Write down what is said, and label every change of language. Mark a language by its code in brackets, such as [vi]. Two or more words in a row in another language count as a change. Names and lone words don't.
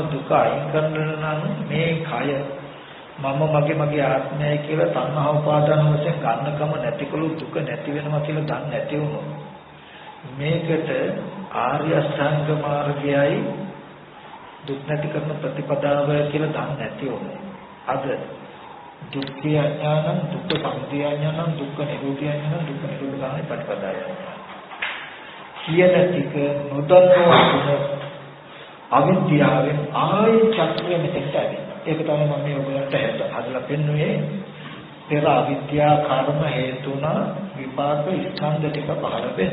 [si] දුක අයින් කරන්න නම් මේ කය මම මගේ ආත්මයයි කියලා තණ්හා උපාදාන වශයෙන් ගන්නකම නැතිකලු දුක නැති වෙනවා කියලා දන්නේ නැති වුණොත් මේකට ආර්ය අෂ්ටාංග මාර්ගයයි දුක් නැති කරන ප්‍රතිපදාව කියලා දන්නේ නැති වුණොත් අද [pi] දුක්ඛ අඥානං, දුක්ඛ සමුදය ඥානං, දුක්ඛ නිරෝධ ඥානං, දුක්ඛ නිරෝධ ගාමී ප්‍රතිපදාය [si] කියන ටික නොදන්නවා අවිද්‍යාවෙන් ආයි චක්‍රය මෙතෙන්ට ඇවිල්ලා. ඒක තමයි මම මේ ඔයගලන්ට හදලා පෙන්නුවේ. පෙර අවිද්‍යා කර්ම හේතුණා විපාක ස්කන්ධ ටික පහළ වෙන්න.